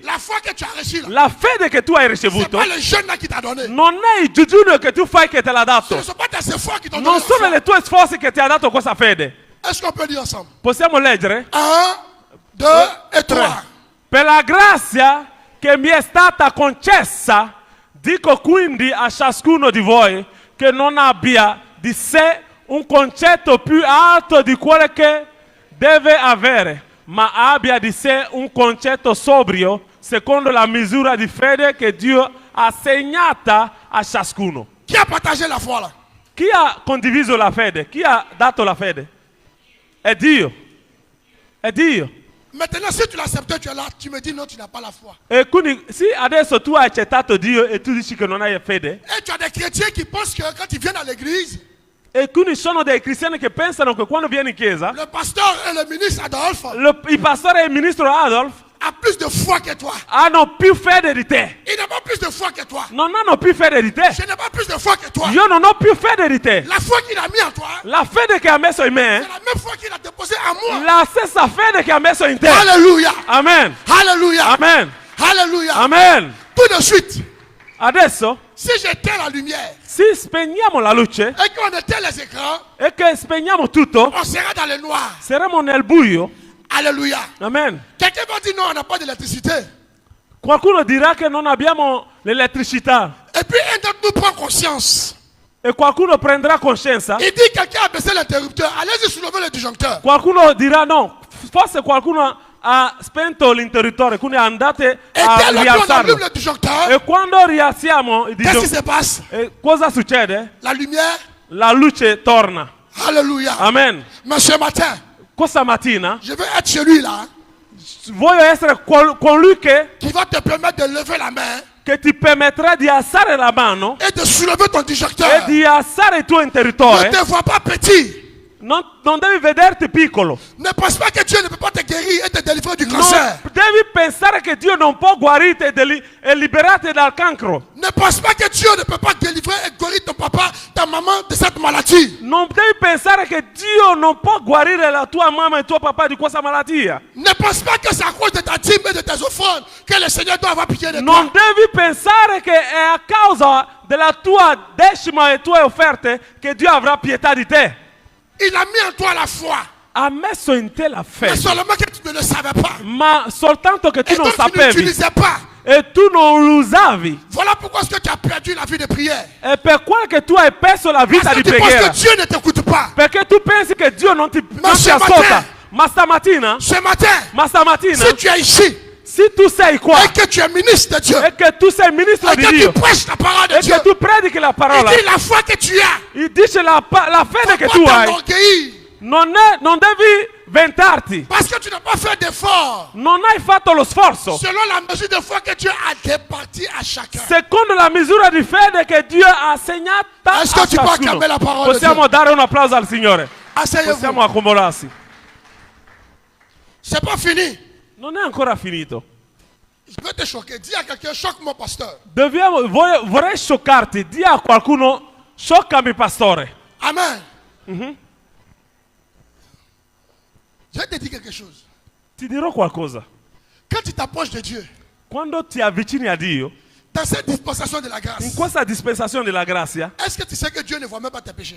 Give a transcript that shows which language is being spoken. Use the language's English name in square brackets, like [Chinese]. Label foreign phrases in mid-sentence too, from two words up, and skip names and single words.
[French] la foi que tu as reçue, là, [Italian] la fede che tu hai [French] ce n'est [Italian] ricevuto [French] pas le jeune là qui t'a donné. [Italian] non è il digiuno che tu fai che te l'ha [French] Ce [Italian] dato. [French] ne sont pas tes efforts qui t'ont donné [Italian] Non [French] la [Italian] sono [French] foi. [Italian] le tue sforzi che ti ha dato questa fede. [French] Est-ce qu'on peut dire ensemble? [Italian] Possiamo leggere? [French] 1, 2 et 3. [Italian] Per la grazia che mi è stata concessa, dico quindi a ciascuno di voi che non abbia di sé un concetto più alto di quello che deve avere, ma abbia di sé un concetto sobrio, secondo la misura di fede che Dio ha assegnata a ciascuno. Qui a partagé la foi là? Chi ha condiviso la fede? Chi ha dato la fede? È Dio. È Dio. [French] Maintenant, si tu l'acceptes, tu es là, tu me dis non, tu n'as pas la foi. [Italian] E quindi, sì, adesso tu hai accettato Dio e tu dici che non hai fede. [French] Et tu as des chrétiens qui pensent que quand ils viennent à l'église, [Italian] E quindi sono dei cristiani che pensano che quando vieni in chiesa, [French] le pasteur et le ministre Adolphe [Italian] il pastore e il ministro Adolf [French] a plus de foi que toi. [Italian] hanno più fede di te. [French] Il n'a pas plus de foi que toi. [Italian] Non hanno più fede di te. [French] Je n'ai pas plus de foi que toi. [Italian] Io non ho più fede di te. [French] La foi qu'il a mis en toi, [Italian] La fede che ha messo in me, [French] c'est la même foi qu'il a déposée en moi. [Italian] la stessa fede che ha messo in te. [French] Alléluia. Amen. Alléluia. Amen. Alléluia. Amen. Tout de suite, [Italian] Adesso, [French] si j'éteins la lumière [Italian] se spegniamo la luce [French] et qu'on éteint les écrans, [Italian] e che spegniamo tutto, [French] on sera dans le noir. [Italian] saremo nel buio. Alléluia. Amen. [French] Quelqu'un va dire non, on n'a pas d'électricité. [Italian] Qualcuno dirà che non abbiamo l'elettricità [French] Et puis un d'entre nous prend conscience. [Italian] e qualcuno prenderà coscienza. [French] Il dit quelqu'un a baissé l'interrupteur. Allez-y soulever le disjoncteur. [Italian] Qualcuno dirà no, forse qualcuno ha spento l'interruttore, quindi andate [French] Et [Italian] a [French] dès lors qu'on [Italian] rialzarlo. [French] allume le disjoncteur, [Italian] E quando rialziamo il [French] qu'est-ce qui se passe? [Italian] cosa succede? [French] La lumière. [Italian] La luce torna. Alléluia. Amen. [French] Mais ce matin, [Italian] Questa mattina [French] je veux être celui-là [Italian] voglio essere colui che [French] qui va te permettre de lever la main [Italian] ti permetterà di alzare la mano [French] et de soulever ton [Italian] e [French] disjoncteur. [Italian] di alzare il tuo [French] Ne [Italian] interruttore. [French] te vois pas petit. [Italian] non devi vederti piccolo. [French] Ne pense pas que Dieu ne peut pas te guérir et te délivrer du [Italian] Non [French] cancer. [Italian] devi pensare che Dio non può guarirti e liberarti dal cancro. [French] Ne pense pas que Dieu ne peut pas délivrer et guérir ton papa, ta maman de cette maladie. [Italian] Non devi pensare che Dio non può guarire la tua mamma e tuo papà di questa malattia. [French] Ne pense pas que c'est à cause de ta dîme et de tes offrandes que le Seigneur doit avoir pitié de [Italian] Non [French] toi. [Italian] devi pensare che è a causa della tua decima e tue offerte che Dio avrà pietà di te. [French] Il a mis en toi la foi. [Italian] Ha messo in te la [French] Mais [Italian] fede, [French] seulement que tu ne le savais pas. [Italian] ma soltanto che tu [French] Et [Italian] non [French] donc tu [Italian] sapevi [French] n'utilisais pas. [Italian] e tu non lo usavi. [French] Voilà pourquoi est-ce que tu as perdu la vie de prière. [Italian] È per quello che tu hai perso la vita [French] Parce [Italian] di [French] que tu penses [Italian] preghiera. [French] que Dieu ne t'écoute pas. [Italian] Perché tu pensi che Dio non ti [French] ce [Italian] ascolta. [French] matin- [Italian] Ma stamattina, [French] Ce matin, si tu es ici [Italian] se tu sei qua [French] et que tu es ministre de Dieu, [Italian] e che tu sei ministro [French] et [Italian] di [French] que [Italian] Dio [French] tu prêches la parole de [Italian] e [French] Dieu, [Italian] che tu predichi la parola, [French] il dit la foi que tu as. [Italian] il dice la fede che [French] Faut [Italian] tu [French] pas [Italian] hai. [French] t'enorgueillir. [Italian] Non devi vantarti. Parce que tu n'as pas fait d'effort. Non hai fatto lo sforzo. [French] Selon la mesure de foi que Dieu a départie à chacun. [Italian] Secondo la misura di fede che Dio ha assegnata [French] Est-ce que [Italian] a [French] tu peux [Italian] ciascuno. [French] acclamer la parole de [Italian] Possiamo [French] Dieu? [Italian] dare un applauso al Signore. Possiamo [French] Asseyez-vous. [Italian] accomodarsi. [French] C'est pas fini. [Italian] Non è ancora finito. [French] Je vais te choquer. Dis à quelqu'un, choque mon pasteur. [Italian] Vorrei scioccarti. Di a qualcuno, scioccami pastore. Amen. [French] Je vais te dire quelque chose. [Italian] Ti dirò qualcosa. [French] Quand tu t'approches de Dieu, [Italian] Quando ti avvicini a Dio, [French] dans cette dispensation de la [Italian] in [French] grâce, [Italian] questa dispensazione della grazia, [French] est-ce que tu sais que Dieu ne voit même pas tes péchés?